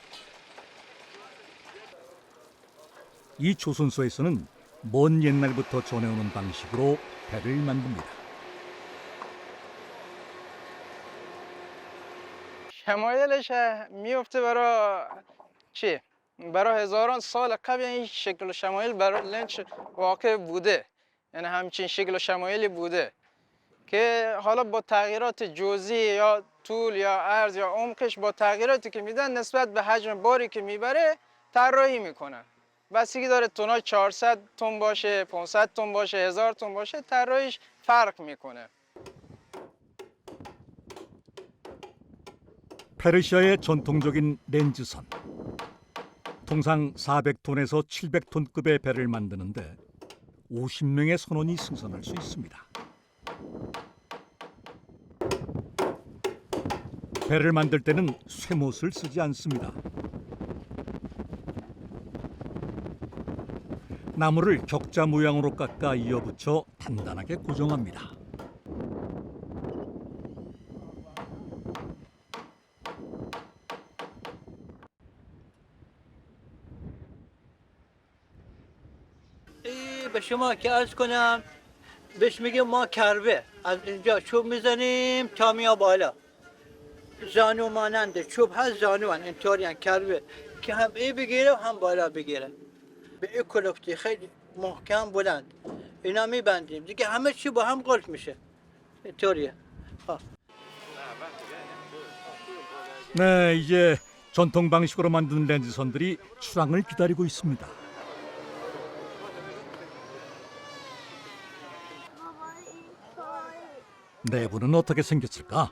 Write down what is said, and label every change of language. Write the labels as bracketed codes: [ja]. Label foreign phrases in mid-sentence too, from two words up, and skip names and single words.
[ko] 이 조선소에서는 먼 옛날부터 전해오는 방식으로 배를 만듭니다. [fa] شمایلش میفته برای چی؟ برای هزاران سال قبل این شکل و شمایل برای لنچ واقع بوده، یعنی همچین شکل و شمایلی بوده که حالا با تغییرات جزئی یا طول یا عرض یا عمقش با تغییراتی که میدن نسبت به حجم باری که میبره طراحی میکنن. بستگی داره توناژ 400 تن باشه، 500 تن باشه، 1000 تن باشه، طراحیش فرق میکنه. [ko] 페르시아의 전통적인 렌즈선. 통상 400톤에서 700톤급의 배를 만드는데 50명의 선원이 승선할 수 있습니다. 배를 만들 때는 쇠못을 쓰지 않습니다. 나무를 격자 모양으로 깎아 이어붙여 단단하게 고정합니다. [fa] به شما که عرض کنم بهش میگیم ما کربه، از اینجا چوب میزنیم تا میاد بالا. زانو مانند چوب هست، زانو هست اینطوری کربه که هم ای بگیره و هم بالا بگیره. به این کلفتی خیلی محکم بلند اینا میبندیم دیگه همه چی با هم قلف میشه. اینطوریه. [ko] 네, 이제 전통 방식으로 만든 렌즈선들이 출항을 기다리고 있습니다. 내부는 어떻게 생겼을까?